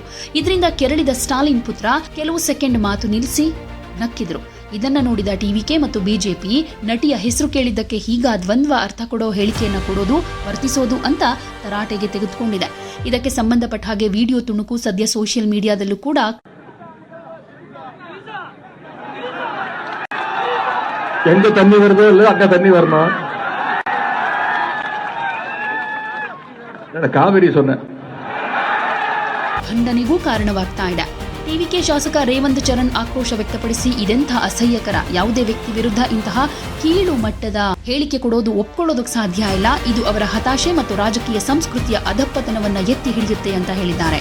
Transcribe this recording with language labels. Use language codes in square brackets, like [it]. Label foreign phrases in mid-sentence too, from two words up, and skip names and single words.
[kn] ಇದರಿಂದ ಕೆರಳಿದ ಸ್ಟಾಲಿನ್ ಪುತ್ರ ಕೆಲವು ಸೆಕೆಂಡ್ ಮಾತು ನಿಲ್ಲಿಸಿ ನಕ್ಕಿದ್ರು. ಇದನ್ನ ನೋಡಿದ ಟಿವಿಕೆ ಮತ್ತು ಬಿಜೆಪಿ ನಟಿಯ ಹೆಸರು ಕೇಳಿದ್ದಕ್ಕೆ ಹೀಗ ದ್ವಂದ್ವ ಅರ್ಥ ಕೊಡೋ ಹೇಳಿಕೆಯನ್ನ ಕೊಡೋದು ವರ್ತಿಸೋದು ಅಂತ ತರಾಟೆಗೆ ತೆಗೆದುಕೊಂಡಿದೆ. ಇದಕ್ಕೆ ಸಂಬಂಧಪಟ್ಟ ಹಾಗೆ ವಿಡಿಯೋ ತುಣುಕು ಸದ್ಯ ಸೋಷಿಯಲ್ ಮೀಡಿಯಾದಲ್ಲೂ ಕೂಡ [ta] எங்க தண்ணி வருதோ இல்ல அங்க தண்ணி வருமா? [kn] ಕಾವೇರಿ ಸೊನ್ನೆ. ಖಂಡನೆಗೂ ಕಾರಣವಾಗ್ತಾ ಇದೆ. ಟಿವಿಕೆ ಶಾಸಕ ರೇವಂತ್ ಚರಣ್ ಆಕ್ರೋಶ ವ್ಯಕ್ತಪಡಿಸಿ ಇದೆಂಥ ಅಸಹ್ಯಕರ, ಯಾವುದೇ ವ್ಯಕ್ತಿ ವಿರುದ್ಧ ಇಂತಹ ಕೀಳು ಮಟ್ಟದ ಹೇಳಿಕೆ ಕೊಡೋದು ಒಪ್ಕೊಳ್ಳೋದಕ್ಕೆ ಸಾಧ್ಯ ಇಲ್ಲ, ಇದು ಅವರ ಹತಾಶೆ ಮತ್ತು ರಾಜಕೀಯ ಸಂಸ್ಕೃತಿಯ ಅಧಪ್ಪತನವನ್ನ ಎತ್ತಿ ಹಿಡಿಯುತ್ತೆ ಅಂತ ಹೇಳಿದ್ದಾರೆ.